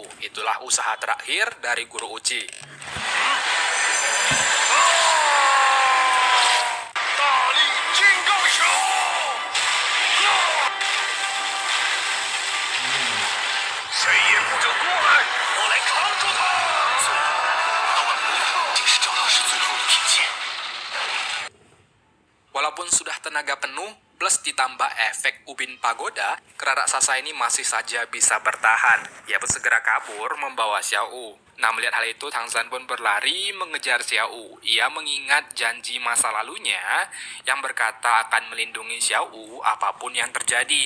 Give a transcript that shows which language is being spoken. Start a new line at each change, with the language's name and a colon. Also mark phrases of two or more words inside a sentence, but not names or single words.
Indonesian: Itulah usaha terakhir dari Guru Uchi.
Chinese: 大力金刚手！谁也不准过来！我来扛住他！老板，这是张老师最后的品鉴。
Indonesian: Walaupun sudah tenaga penuh, plus ditambah efek ubin pagoda, kera raksasa ini masih saja bisa bertahan. Ia pun segera kabur membawa Xiao. Nah, melihat hal itu, Tangsan pun berlari mengejar Xiao. Ia mengingat janji masa lalunya yang berkata akan melindungi Xiao apapun yang terjadi.